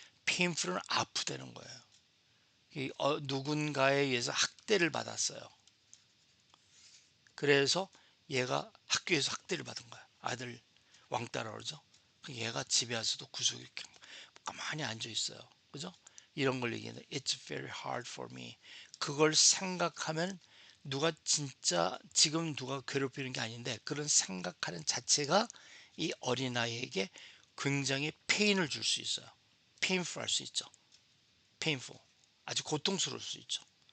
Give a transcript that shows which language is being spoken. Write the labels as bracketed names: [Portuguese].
[Korean] painful은 아프다는 거예요. 누군가에 의해서 학대를 받았어요. 그래서 얘가 학교에서 학대를 받은 거야. 아들 왕따라 그러죠. 얘가 집에 와서도 구석에 이렇게 가만히 앉아 있어요. 그죠? 이런 걸 얘기하는데 [English] It's very hard for me. [Korean] 그걸 생각하면 누가 진짜 지금 누가 괴롭히는 게 아닌데 그런 생각하는 자체가 이 어린아이에게 굉장히 페인을 줄 수 있어요. painful 할 수 있죠. [English] painful. [Korean] 아주 고통스러울 수 있죠.